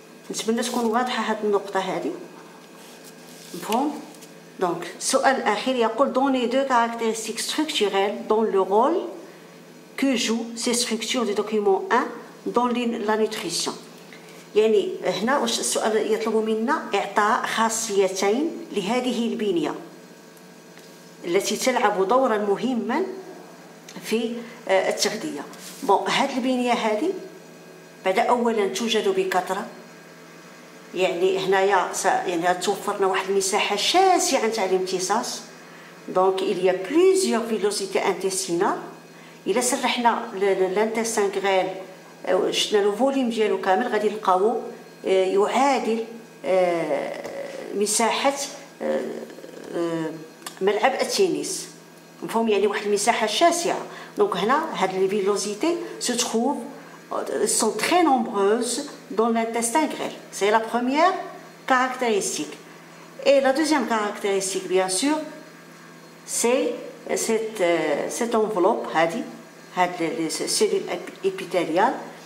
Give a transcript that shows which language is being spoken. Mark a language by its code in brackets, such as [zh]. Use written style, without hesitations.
[ar] نتمنى تكون واضحة هذه النقطة هذه. مفهوم؟ [fr] Donc [ar] السؤال الأخير يقول [fr] donnez deux caractéristiques structurelles dans le rôle que jouent ces structures du document 1 dans la nutrition. [ar] يعني هنا واش السؤال يطلب منا إعطاء خاصيتين لهذه البنية التي تلعب دورا مهما في التغذية. بون هذه البنية هذه بعد أولا توجد بكثرة، يعني هنايا يعني توفرنا واحد المساحة شاسعة تاع الامتصاص. [fr] دونك il y a plusieurs villosités intestinales. [ar] إلا سرحنا الانتستان غريل شفنا لو فوليوم ديالو كامل غادي نلقاو يعادل مساحة ملعب التنس. مفهوم؟ يعني واحد المساحة شاسعة. دونك هنا هاد [fr] لي فيلوزيتي se trouvent sont très nombreuses dans l'intestin grêle. C'est la première caractéristique. Et la deuxième caractéristique, bien sûr, c'est cette enveloppe, les cellules épithéliales.